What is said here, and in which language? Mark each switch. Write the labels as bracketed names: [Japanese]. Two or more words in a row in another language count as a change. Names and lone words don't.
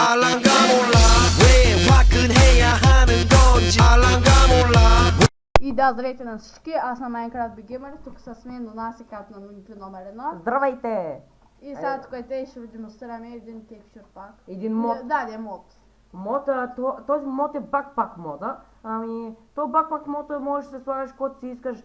[Korean] 알랑가 몰라 왜 화끈해야 하는 건지 알랑가 몰라. [Bulgarian] И да, здравейте на всички, аз съм Minecraft Beginner, тук с мен Донасикът на Нулите номер 1. Здравейте! И сега тук ще ви демонстрираме един текстур пак. Един мод. Да, е мод. Този мод е бакпак мода. Ами, то бакпак мода можеш да се слагаш каквото си искаш.